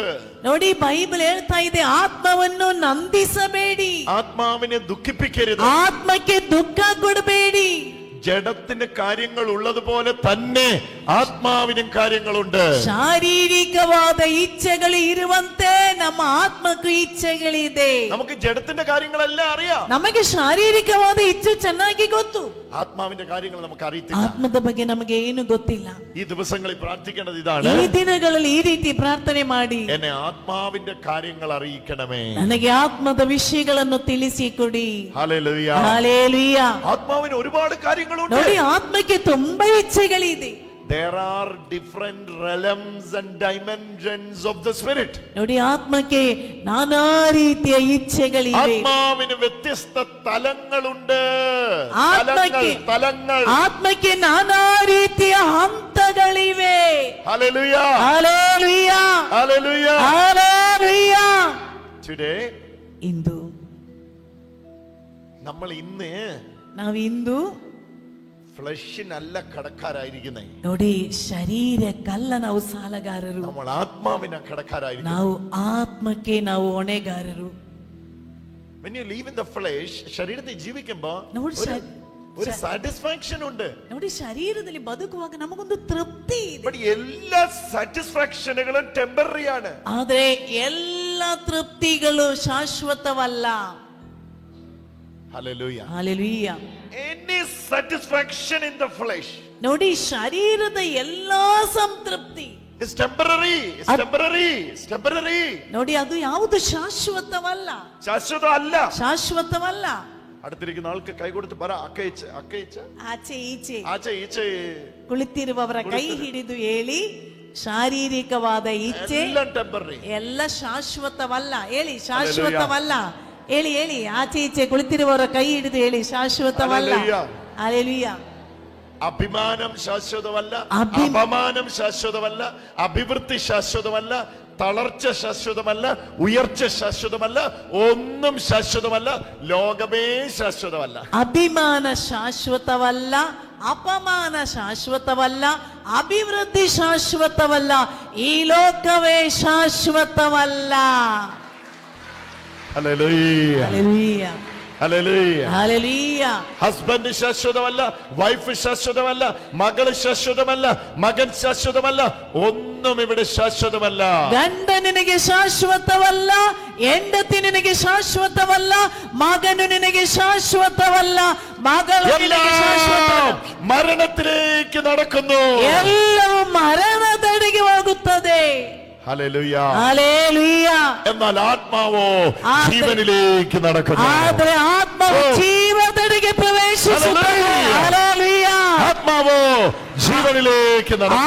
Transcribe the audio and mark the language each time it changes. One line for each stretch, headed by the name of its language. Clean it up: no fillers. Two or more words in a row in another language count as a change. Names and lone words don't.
Kannada: ನೋಡಿ, ಬೈಬಲ್ ಹೇಳ್ತಾ ಇದೆ, ಆತ್ಮವನ್ನು ನಂದಿಸಬೇಡಿ,
Malayalam: ആത്മാവിനെ ദുഃഖിപ്പിക്കരുത്,
Kannada: ಆತ್ಮಕ್ಕೆ ದುಃಖ ಕೊಡಬೇಡಿ.
Malayalam: ജഡത്തിന് കാര്യങ്ങൾ ഉള്ളതുപോലെ തന്നെ ആത്മാവിനും കാര്യങ്ങളുണ്ട്.
Kannada: ಶಾರೀರಿಕವಾದ ಇಚ್ಛೆಗಳು ಇರುವಂತೆ ನಮ್ಮ ಆತ್ಮಕ್ಕೂ ಇಚ್ಛೆಗಳಿದೆ.
Malayalam: നമുക്ക് ജഡത്തിന്റെ കാര്യങ്ങളെല്ലാം അറിയാം,
Kannada: ನಮಗೆ ಶಾರೀರಿಕವಾದ ಇಚ್ಛೆ ಚೆನ್ನಾಗಿ ಗೊತ್ತು,
Malayalam: ആത്മാവിന്റെ കാര്യങ്ങൾ നമുക്ക് അറിയത്തില്ല.
Kannada: ಆತ್ಮದ ಬಗ್ಗೆ ನಮಗೆ ಏನು ಗೊತ್ತಿಲ್ಲ.
Malayalam: ഈ ദിവസങ്ങളിൽ പ്രാർത്ഥിക്കേണ്ടത് ഇതാണ്,
Kannada: ಈ ದಿನಗಳಲ್ಲಿ ಈ ರೀತಿ ಪ್ರಾರ್ಥನೆ ಮಾಡಿ,
Malayalam: എന്നെ ആത്മാവിന്റെ കാര്യങ്ങൾ അറിയിക്കണമേ,
Kannada: ನನಗೆ ಆತ್ಮದ ವಿಷಯಗಳನ್ನು ತಿಳಿಸಿ ಕೊಡಿ.
Malayalam: ഹല്ലേലൂയ.
Kannada: ಹಲ್ಲೆಲೂಯ.
Malayalam: ആത്മാവിന് ഒരുപാട് കാര്യങ്ങളുണ്ട്.
Kannada: ನೋಡಿ, ಆತ್ಮಕ್ಕೆ ತುಂಬಾ ಇಚ್ಛೆಗಳಿದೆ.
English: There are different realms and dimensions of the spirit.
Kannada: ನೋಡಿ, ಆತ್ಮಕ್ಕೆ ನಾನಾ ರೀತಿಯ ಇಚ್ಛೆಗಳಿವೆ.
Malayalam: ആത്മാവിന് വ്യത്യസ്ത തലങ്ങളുണ്ട്. തലങ്ങൾ.
Kannada: ಆತ್ಮಕ್ಕೆ ನಾನಾ ರೀತಿಯ ಹಂತಗಳಿವೆ.
Malayalam: ഹല്ലേലൂയ.
Kannada: ಹಲ್ಲೆಲೂಯ.
Malayalam: ഹല്ലേലൂയ.
Kannada: ಹಲ್ಲೆಲೂಯ.
English: Today
Kannada: ಇಂದು
Malayalam: നമ്മൾ
Kannada: ನಾವಿಂದು
Malayalam: ഫ്ലഷിനല്ല കടക്കാരായിരിക്കുന്നേ.
Kannada: ನೋಡಿ, ಶರೀರಕ್ಕಲ್ಲ ನಾವು ಸಾಲಗಾರರು,
Malayalam: നമ്മൾ ആത്മാവിന കടക്കാരായിരിക്കും.
Kannada: ನಾವು ಆತ್ಮಕ್ಕೆ ನಾವು ಹೊಣೆಗಾರರು.
English: When you live in the flesh,
Malayalam: ശരീരത്തിൽ ജീവിക്കുമ്പോ ഒരു സാറ്റിസ്ഫാക്ഷൻ ഉണ്ട്.
Kannada: ನೋಡಿ, ಶರೀರದಲ್ಲಿ ಬದುಕುವಾಗ ನಮಗೊಂದು ತೃಪ್ತಿ ಇದೆ.
Malayalam: ബട്ട് എല്ലാ സാറ്റിസ്ഫാക്ഷനുകളും ടെമ്പററി ആണ്.
Kannada: ಆದ್ರೆ ಎಲ್ಲ ತೃಪ್ತಿಗಳು ಶಾಶ್ವತವಲ್ಲ.
English: Hallelujah. Hallelujah. Any satisfaction in the flesh,
Kannada: ನೋಡಿ, ಶರೀರದ ಎಲ್ಲಾ ಸಂತೃಪ್ತಿ
English: is temporary. It's temporary. It's temporary.
Kannada: ನೋಡಿ, ಅದು ಯಾವುದು ಶಾಶ್ವತವಲ್ಲ. ಶಾಶ್ವತವಲ್ಲ.
Malayalam: അടുത്തിരിക്കുന്ന ആൾക്ക് കൈ കൊടുത്ത് പറ, അക്കയിച്ച് അക്കയിച്ച്
Kannada: ಆಚೆ ಈಚೆ ಆಚೆ ಈಚೆ ಕುಳಿತಿರುವವರ ಕೈ ಹಿಡಿದು ಹೇಳಿ, ಶಾರೀರಿಕವಾದ ಇಚ್ಛೆ ಎಲ್ಲ ಶಾಶ್ವತವಲ್ಲ. ಹೇಳಿ, ಶಾಶ್ವತವಲ್ಲ. ಹೇಳಿ ಹೇಳಿ, ಆಚೆ ಈಚೆ ಕುಳಿತಿರುವವರ ಕೈ ಹಿಡಿದು ಹೇಳಿ, ಶಾಶ್ವತವಲ್ಲ. ಹಲ್ಲೆಲೂಯ.
Malayalam: അഭിമാനം ശാശ്വതമല്ല, അപമാനം ശാശ്വതമല്ല, അഭിവൃദ്ധി ശാശ്വതമല്ല, തളർച്ച ശാശ്വതമല്ല, ഉയർച്ച ശാശ്വതമല്ല, ഒന്നും ശാശ്വതമല്ല. ലോകമേ ശാശ്വതമല്ല.
Kannada: ಅಭಿಮಾನ ಶಾಶ್ವತವಲ್ಲ, ಅಪಮಾನ ಶಾಶ್ವತವಲ್ಲ, ಅಭಿವೃದ್ಧಿ ಶಾಶ್ವತವಲ್ಲ, ಈ ಲೋಕವೇ ಶಾಶ್ವತವಲ್ಲ.
Malayalam: ഹല്ലേലൂയ. ഹല്ലേലൂയ. ഹല്ലേലൂയ. ഹല്ലേലൂയ. ഹസ്ബൻഡ് ശാശ്വതമല്ല, വൈഫ് ശാശ്വതമല്ല, മകള് ശാശ്വതമല്ല, മകൻ ശാശ്വതമല്ല, ഒന്നും ഇവിടെ ശാശ്വതമല്ല.
Kannada: ಗಂಡ ನಿನಗೆ ಶಾಶ್ವತವಲ್ಲ, ಹೆಂಡತಿ ನಿನಗೆ ಶಾಶ್ವತವಲ್ಲ, ಮಗನು ನಿನಗೆ ಶಾಶ್ವತವಲ್ಲ, ಮಗಳು ನಿನಗೆ ಶಾಶ್ವತವಲ್ಲ.
Malayalam: മരണത്തിലേക്ക് നടക്കുന്നു.
Kannada: ಎಲ್ಲವೂ ಮರಣದೆಡೆಗೆ ಹೋಗುತ್ತದೆ.
Malayalam: ഹല്ലേലൂയ. ഹല്ലേലൂയ. എന്നാൽ ആത്മാവോ ജീവനിലേക്ക് നടക്കുന്നു.
Kannada: ಆದರೆ ಆತ್ಮವು ಜೀವದೆಡೆಗೆ ಪ್ರವೇಶಿಸುತ್ತದೆ. ಹಲ್ಲೇಲೂಯ.
Malayalam: ആത്മാവോ ജീവനിലേക്ക് നടക്കുന്നു.